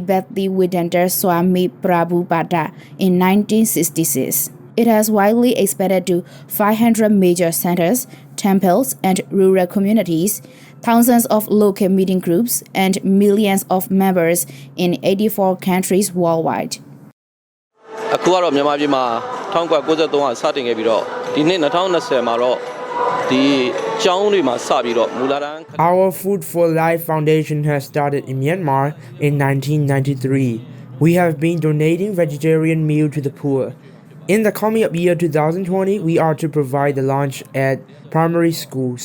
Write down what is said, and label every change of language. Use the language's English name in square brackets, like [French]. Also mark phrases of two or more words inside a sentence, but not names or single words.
[English] Bhaktivedanta Swami Prabhupada in 1966. It has widely expanded to 500 major centers, temples, and rural communities, thousands of local meeting groups, and millions of members in 84 countries worldwide. [Burmese] အခုကတော့မြန်မာပြည်မှာ1993ကစတင်ခဲ့ပြီးတော့ဒီနှစ်2020မှာတော့ဒီ [English] Our Food for Life Foundation has started in Myanmar in 1993. We have been donating vegetarian meal to the poor. In the coming up year 2020, we are to provide the lunch at primary schools.